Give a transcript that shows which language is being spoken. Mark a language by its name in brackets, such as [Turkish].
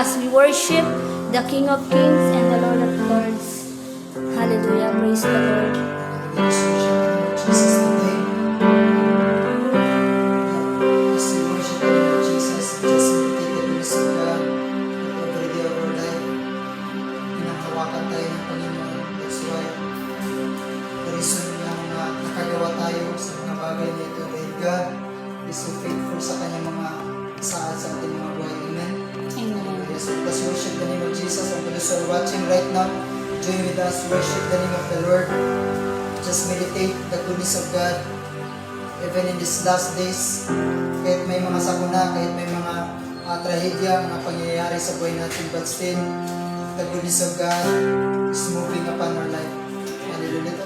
[English] As we worship the King of Kings and the Lord of Lords. Hallelujah. Praise the Lord. Jesus today. As we worship the Lord Jesus, just meditate the goodness of God every day of our life. [Filipino] Pinanghawakan tayo ng Panginoon. [English] That's why the reason [Filipino] na nakagawa tayo sa mga bagay na ito dahil [English] God is so faithful [Filipino] sa kanyang mga saad sa ating mga buhay. [English] Amen? Amen. Yes, let's worship the name of Jesus. And those who are watching right now, join with us, worship the name of the Lord. Just meditate the goodness of God. Even in these last days, kahit may mga sakuna, kahit may mga trahedya, mga pangyayari sa buhay natin, but still, the goodness of God is moving upon our life. Hallelujah.